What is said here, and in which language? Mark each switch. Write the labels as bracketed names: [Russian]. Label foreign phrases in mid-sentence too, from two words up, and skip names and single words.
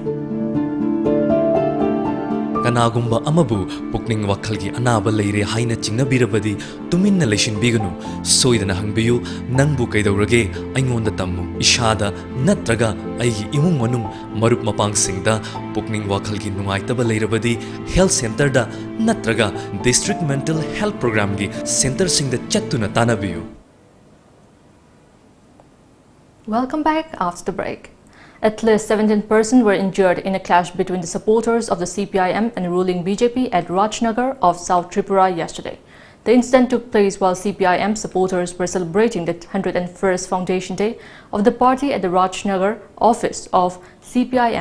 [Manipuri] ꯀꯅꯥꯒꯨꯝꯕ ꯑꯃꯕꯨ ꯄꯨꯛꯅꯤꯡ ꯋꯥꯈꯜꯒꯤ ꯑꯅꯥꯕ ꯂꯩꯔꯦ ꯍꯥꯏꯅ ꯆꯤꯡꯅꯕꯤꯔꯕꯗꯤ ꯇꯨꯃꯤꯟꯅ ꯂꯩꯁꯤꯟꯕꯤꯒꯅꯨ ꯁꯣꯏꯗꯅ ꯍꯪꯕꯤꯌꯨ ꯅꯪꯕꯨ ꯀꯩꯗꯧꯔꯒꯦ ꯑꯩꯉꯣꯟꯗ ꯇꯝꯃꯨ ꯏꯁꯥꯗ ꯅꯠꯇ꯭ꯔꯒ ꯑꯩꯒꯤ ꯏꯃꯨꯡ ꯃꯅꯨꯡ ꯃꯔꯨꯞ ꯃꯄꯥꯡꯁꯤꯡꯗ ꯄꯨꯛꯅꯤꯡ ꯋꯥꯈꯜꯒꯤ ꯅꯨꯡꯉꯥꯏꯇꯕ ꯂꯩꯔꯕꯗꯤ [English] health center [Manipuri] ꯅꯠꯇ꯭ꯔꯒ [English] district mental health program centers [Manipuri] ꯆꯠꯇꯨꯅ ꯇꯥꯟꯅꯕꯤꯌꯨ [English] Welcome back after the break. At least 17 persons were injured in a clash between the supporters of the CPIM and ruling BJP at Rajnagar of South Tripura yesterday. The incident took place while CPIM supporters were celebrating the 101st Foundation Day of the party at the Rajnagar office of CPIM.